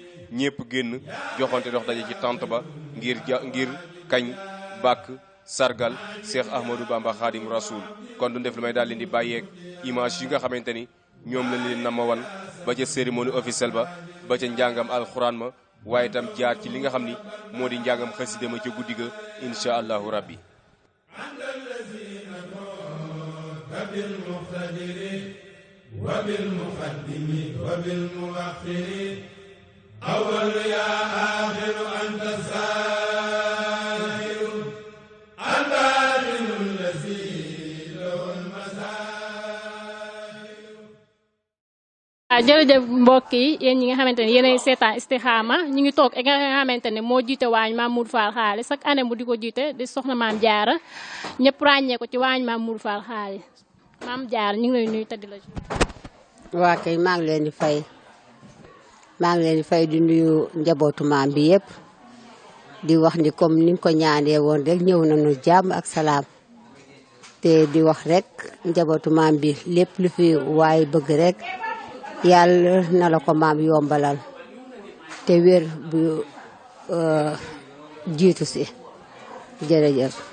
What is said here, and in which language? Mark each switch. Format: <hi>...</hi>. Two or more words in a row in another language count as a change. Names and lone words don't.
<wo>ñëpp génn joxante dox daje ci tànt ba ngir kañ bàkk sargal Cheikh Ahmadou Bamba Khadim Rasoul. kon du def lu may daal leen di bàyyeeg image yi nga xamante ni ñoom lañ leen nama wan ba ca</wo> <fr>cérémonie officielle</fr> <wo>ba ca njàngam alxuraan ma waaye itam jaar ci li nga xam ni moo di njàngam xasida ma ca guddi ga</wo> <ar>إن شاء الله ربي. أول يا آخر أنت السائر الباطن الذي له المسائر.</ar> <wo>jërëjëf mbokk yi yéen ñi nga xamante ne yéenay seetaan Istikhama ñu ngi toog ak nga xamante ne moo jiite waañ Maam Mour Fall Xaali</wo> <fr>chaque année</fr> <wo>mu di ko jiite di soxna Maam Jaara ñëpp ràññee ko ci waañ Maam Mour Fall Xaali. Maam Jaara ñu ngi lay nuyu tëdd la ci. waa kay maa ngi leen di fay. maa ngi leen di fay di nuyu njabootu maam bi yëpp di wax ni comme ni nga ko ñaanee woon rek ñëw nañu jàmm ak salaam te di wax rek njabootu maam bi lépp lu fi waaye bëgg rek yàlla na la ko maam yombalal te wér bu jiitu si jërëjëf.</wo>